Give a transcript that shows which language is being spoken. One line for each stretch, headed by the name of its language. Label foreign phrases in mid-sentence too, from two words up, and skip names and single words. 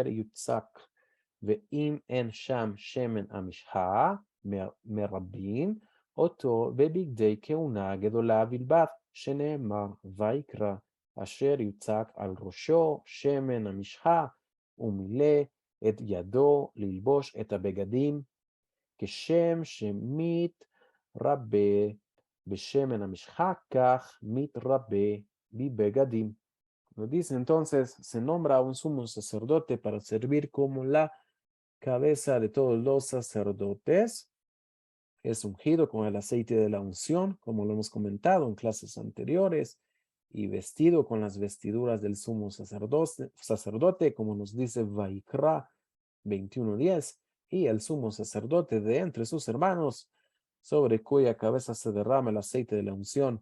Hebrew: יוצק ואם אין שם שמן המשחה מרבים אותו בבגדי כהונה גדולה בלבד שנאמר ויקרא אשר יוצק על ראשו שמן המשחה ומילא את ידו ללבוש את הבגדים כשם מתרבה בשמן המשחה כך מתרבה בבגדים.
Spanish: Nos dice entonces, se nombra a un sumo sacerdote para servir como la cabeza de todos los sacerdotes. Es ungido con el aceite de la unción, como lo hemos comentado en clases anteriores, y vestido con las vestiduras del sumo sacerdote, como nos dice Vaikra 21:10, y el sumo sacerdote de entre sus hermanos, sobre cuya cabeza se derrama el aceite de la unción.